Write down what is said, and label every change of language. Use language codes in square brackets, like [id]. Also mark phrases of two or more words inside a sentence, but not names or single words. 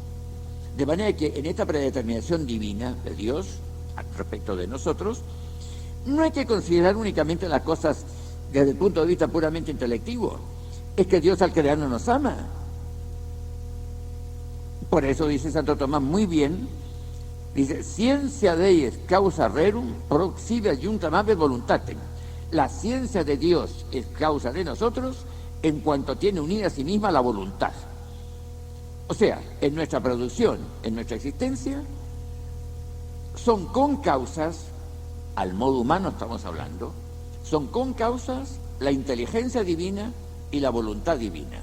[es] De manera que en esta predeterminación divina de Dios, respecto de nosotros, no hay que considerar únicamente las cosas desde el punto de vista puramente intelectivo. Es que Dios al crearnos nos ama. Por eso dice Santo Tomás muy bien, dice, [la] scientia Dei causa rerum proxive adjunctam habet voluntatem. [es] La ciencia de Dios es causa de nosotros en cuanto tiene unida a sí misma la voluntad. O sea, en nuestra producción, en nuestra existencia, son concausas, al modo humano estamos hablando, son concausas la inteligencia divina y la voluntad divina.